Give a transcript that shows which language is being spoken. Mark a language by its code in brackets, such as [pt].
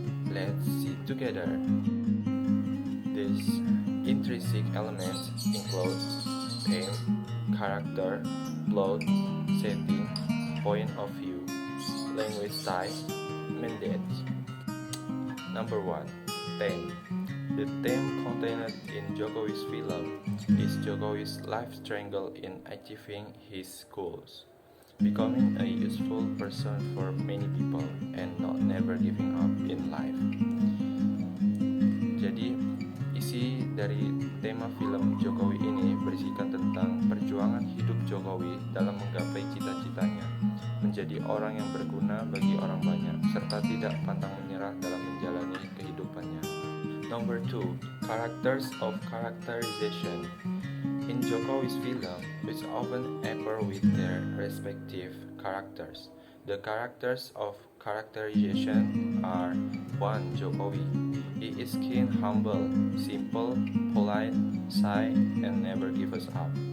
[en] Let's see together. These intrinsic elements include theme, character, plot, setting, point of view, language style, mandates. Number 1. Theme. The theme contained in Jokowi's film is Jokowi's life struggle in achieving his goals, becoming a useful person for many people and not never giving up in life. [id] Jadi, isi dari tema film Jokowi ini berisikan tentang perjuangan hidup Jokowi dalam menggapai cita-citanya, menjadi orang yang berguna bagi orang banyak, serta tidak pantang menyerah dalam menjalani kehidupannya. [en] Number 2. Characters of characterization. In Jokowi's film, which often appear with their respective characters. The characters of characterization are 1. Jokowi. He is kind, humble, simple, polite, shy, and never give us up.